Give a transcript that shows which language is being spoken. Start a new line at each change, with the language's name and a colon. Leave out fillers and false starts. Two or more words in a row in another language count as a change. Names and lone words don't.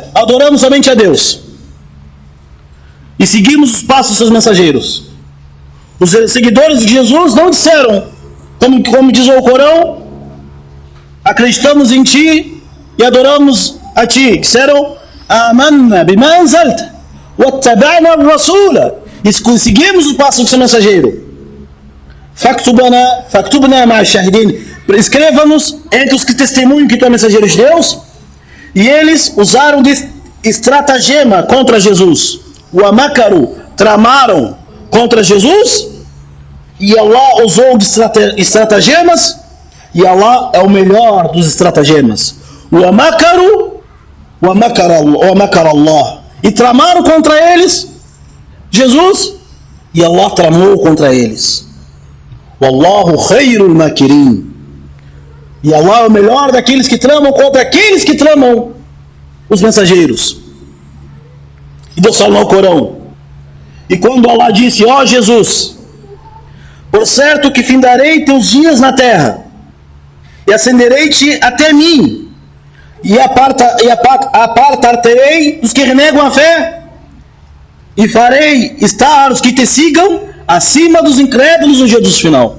Portuguese: Adoramos somente a Deus e seguimos os passos dos seus mensageiros. Os seguidores de Jesus não disseram, como diz o Corão, acreditamos em ti e adoramos a ti. Disseram:
Arabic: آمنا بما أنزلت واتبعنا الرسول,
Portuguese: e seguimos os passos do seu mensageiro.
Arabic: فاكتبنا مع الشاهدين,
Portuguese: escreva-nos entre os que testemunham que tu é mensageiro de Deus. E eles usaram de estratagema contra Jesus. O amakaru, tramaram contra Jesus, e Allah usou de estratagemas, e Allah é o melhor dos estratagemas. O amakaru, o amakar Allah, e tramaram contra eles Jesus, e Allah tramou contra eles.
Arabic: والله خير الماكرين,
Portuguese: e Allah é o melhor daqueles que tramam contra aqueles que tramam os mensageiros. E Deus fala no Corão: e quando Allah disse: ó Jesus, por certo que findarei teus dias na terra, e ascenderei-te até mim, e apartar-terei os que renegam a fé, e farei estar os que te sigam acima dos incrédulos no dia do final.